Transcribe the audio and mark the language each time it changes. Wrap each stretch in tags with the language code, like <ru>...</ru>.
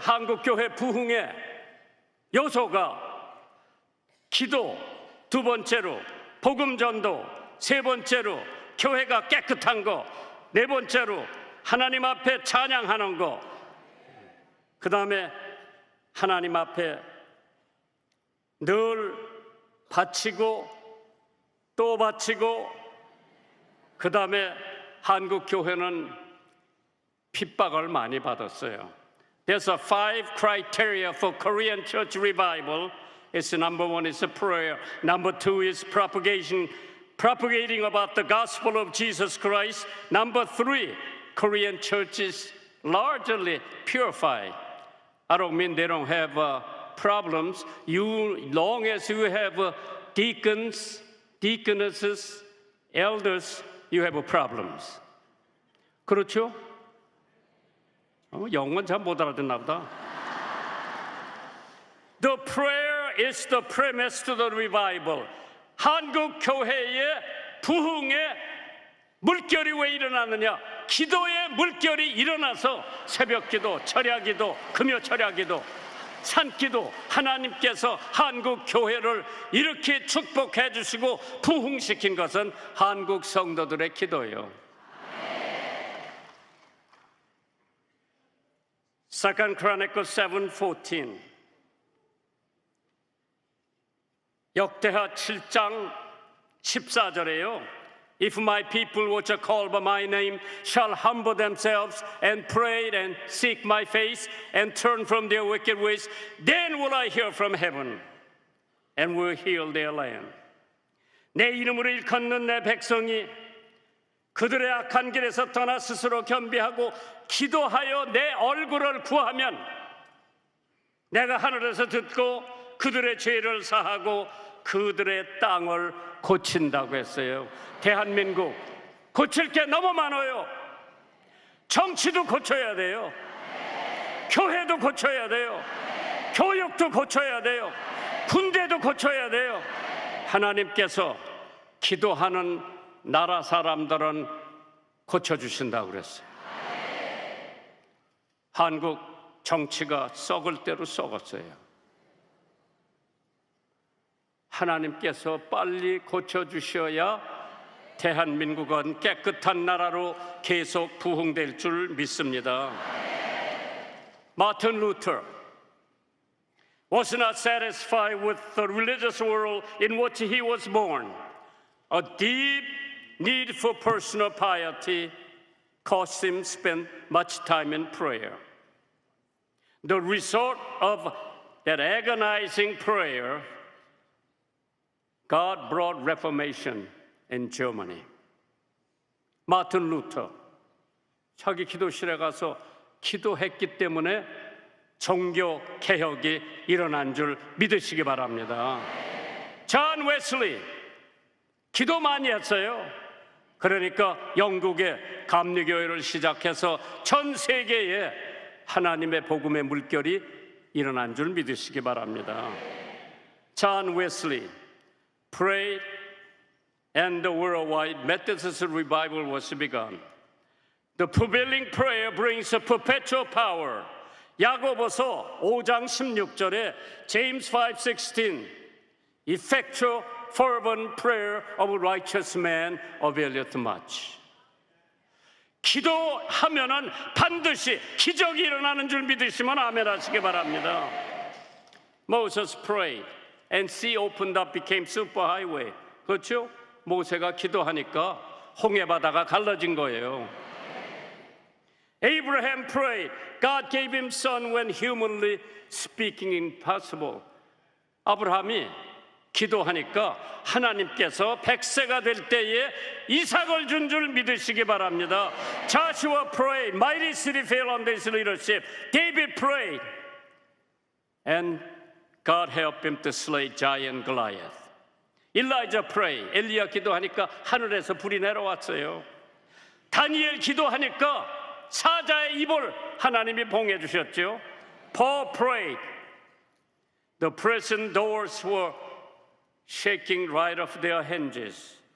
<ko>한국 교회 부흥의 요소가 기도, 2번째로 복음 전도, 3번째로 교회가 깨끗한 거, 4번째로 하나님 앞에 찬양하는 거, 그 다음에 하나님 앞에 늘 바치고 또 바치고, 그 다음에 한국 교회는 핍박을 많이 받았어요.</ko> <en>There's a 5 criteria for Korean church revival. It's number 1 is a prayer. Number 2 is propagating about the gospel of Jesus Christ. Number 3, Korean churches largely purified. I don't mean they don't have problems. Long as you have deacons, deaconesses, elders, you have problems.</en> <ko>그렇죠? 영어는 잘 못 알아듣나 보다.</ko> <en>The prayer is the premise to the revival.</en> <ko>한국 교회의 부흥의 물결이 왜 일어나느냐? 기도의 물결이 일어나서 새벽기도, 철야기도, 금요 철야기도, 산기도, 하나님께서 한국 교회를 이렇게 축복해 주시고 부흥시킨 것은 한국 성도들의 기도예요.</ko> <en>Second Chronicles 7:14</en> <ko>역대하 7장 14절에요.</ko> <en>If my people which are called by my name shall humble themselves and pray and seek my face and turn from their wicked ways, then will I hear from heaven and will heal their land.</en> <ko>내 이름으로 일컫는 내 백성이 그들의 악한 길에서 떠나 스스로 겸비하고 기도하여 내 얼굴을 구하면 내가 하늘에서 듣고 그들의 죄를 사하고 그들의 땅을 고친다고 했어요. 대한민국 고칠 게 너무 많아요. 정치도 고쳐야 돼요. 교회도 고쳐야 돼요. 교육도 고쳐야 돼요. 군대도 고쳐야 돼요. 하나님께서 기도하는 나라 사람들은 고쳐주신다고 그랬어요. 한국 정치가 썩을 대로 썩었어요. 하나님께서 빨리 고쳐주셔야 대한민국은 깨끗한 나라로 계속 부흥될 줄 믿습니다.</ko> <en>마틴 루터 was not satisfied with the religious world in which he was born. A deep need for personal piety caused him to spend much time in prayer. The result of that agonizing prayer, God brought reformation in Germany.</en> <ko>마틴 루터 자기 기도실에 가서 기도했기 때문에 종교 개혁이 일어난 줄 믿으시기 바랍니다. 존 웨슬리 기도 많이 했어요. 그러니까 영국의 감리교회를 시작해서 전 세계에 하나님의 복음의 물결이 일어난 줄 믿으시기 바랍니다.</ko> <en>존 웨슬리 prayed and the worldwide Methodist revival was begun. The prevailing prayer brings a perpetual power.</en> <ko>야고보서 5장 16절에</ko> <en>James 5:16 effectual fervent prayer of a righteous man availeth much.</en> <ko>기도하면은 반드시 기적이 일어나는 줄 믿으시면 아멘 하시기 바랍니다.</ko> <en>Moses prayed and sea opened up became superhighway.</en> <ko>그렇죠? 모세가 기도하니까 홍해 바다가 갈라진 거예요.</ko> <en>Abraham prayed. God gave him son when humanly speaking impossible.</en> <ko>아브라함이 기도하니까 하나님께서 100세가 될 때에 이삭을 준 줄 믿으시기 바랍니다.</ko> <en>Joshua prayed. Mighty city fell under his leadership. David prayed. And God helped him to slay giant Goliath. Elijah prayed.</en> <ko>엘리야 기도하니까 하늘에서 불이 내려왔어요. 다니엘 기도하니까 사자의 입을 하나님이 봉해 주셨죠.</ko> <en>Paul prayed. The prison doors were shaking right off their hinges.</en>